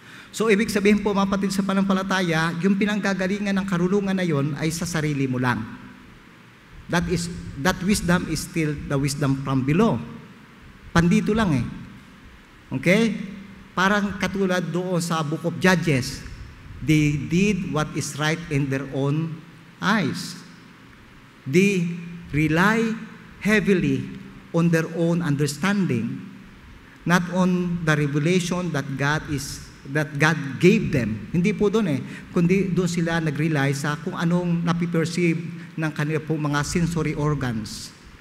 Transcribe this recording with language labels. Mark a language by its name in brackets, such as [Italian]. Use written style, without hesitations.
[Filipino] So, ibig sabihin po, mga kapatid, sa pananampalataya, yung pinanggagalingan ng karunungan na yon ay sa sarili mo lang. [English] That wisdom is still the wisdom from below. [Filipino] Pandito lang eh. [English] Okay? [Filipino] Parang katulad doon sa [English] Book of Judges. They did what is right in their own eyes. They rely heavily on their own understanding, not on the revelation that God gave them. [Filipino] Hindi po doon kundi doon sila nag-rely sa kung anong napiperceive ng kanila po mga sensory organs.